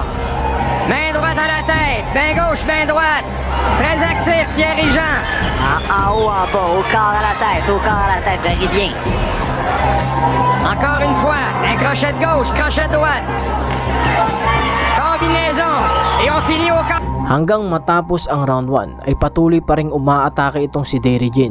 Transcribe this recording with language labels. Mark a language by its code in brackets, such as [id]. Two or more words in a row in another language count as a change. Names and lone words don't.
[fr] Main droite à la tête, main gauche, main droite. Très actif, dirigeant. En haut, en bas, au corps à la tête, varie bien. Encore une fois, un crochet de gauche, crochet de droite. Combinaison. Et on finit au corps. [tl] Hanggang matapos ang round 1 ay patuloy pa ring umaatake itong si Derry Jin.